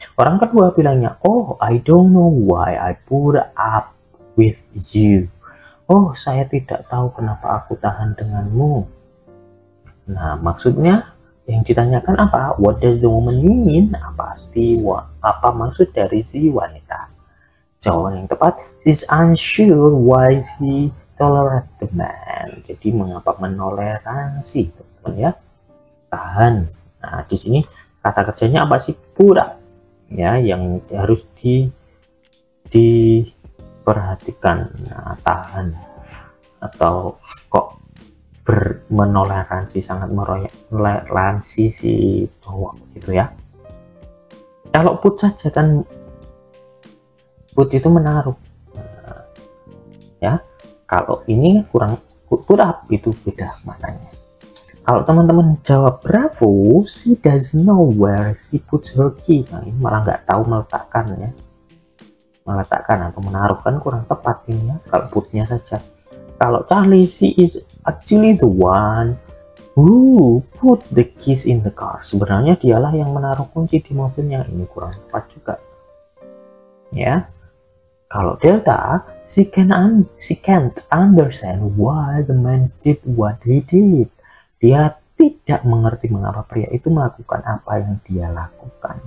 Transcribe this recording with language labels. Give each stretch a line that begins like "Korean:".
Indonesian: Orang kedua bilangnya,
English: oh, I don't know why I put up with you.
Indonesian: Oh, saya tidak tahu kenapa aku tahan denganmu. Nah, maksudnya yang ditanyakan apa?
English: What does the woman mean?
Indonesian: Apa maksud dari si wanita? Jawaban yang tepat,
English: she's unsure why she tolerate the man.
Indonesian: Jadi mengapa menoleransi, teman-teman ya? Tahan. Nah, di sini kata kerjanya apa sih? Pura. Ya, yang harus diperhatikan. Nah, tahan atau kok menoleransi, sangat menoleransi si cowok gitu ya. Kalau put saja kan, put itu menaruh ya. Kalau ini kurang, put up itu beda maknanya. Kalau teman-teman jawab bravo,
English: she doesn't know where she puts her key.
Indonesian: Nah, ini malah nggak tahu meletakkan ya, meletakkan atau menaruh, kan kurang tepat ini ya kalau putnya saja.
English: Kalau Charlie, she is actually the one who put the keys in the car.
Indonesian: Sebenarnya dialah yang menaruh kunci di mobilnya. Ini kurang tepat juga. Ya.
English: Kalau Delta, she can't understand why the man did what he did.
Indonesian: Dia tidak mengerti mengapa pria itu melakukan apa yang dia lakukan.